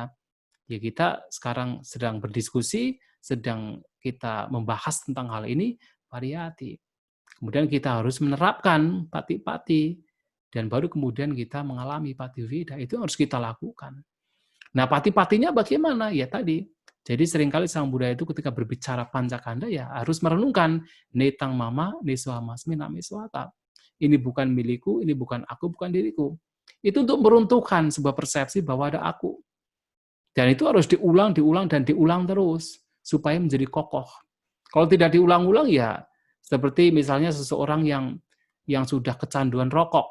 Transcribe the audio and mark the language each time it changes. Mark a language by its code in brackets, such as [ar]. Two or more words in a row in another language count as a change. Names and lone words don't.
[id] Ya kita sekarang sedang berdiskusi, sedang kita membahas tentang hal ini, pariyati. Kemudian kita harus menerapkan pati-pati, dan baru kemudian kita mengalami patiweda. Itu harus kita lakukan. Nah, pati-patinya bagaimana? Ya tadi, jadi seringkali Sang Buddha itu ketika berbicara pancakanda ya harus merenungkan [pi] netang mama neswamasmi nameswata. [id] Ini bukan milikku, ini bukan aku, bukan diriku. Itu untuk meruntuhkan sebuah persepsi bahwa ada aku. Dan itu harus diulang, diulang, dan diulang terus supaya menjadi kokoh. Kalau tidak diulang-ulang ya seperti misalnya seseorang yang sudah kecanduan rokok.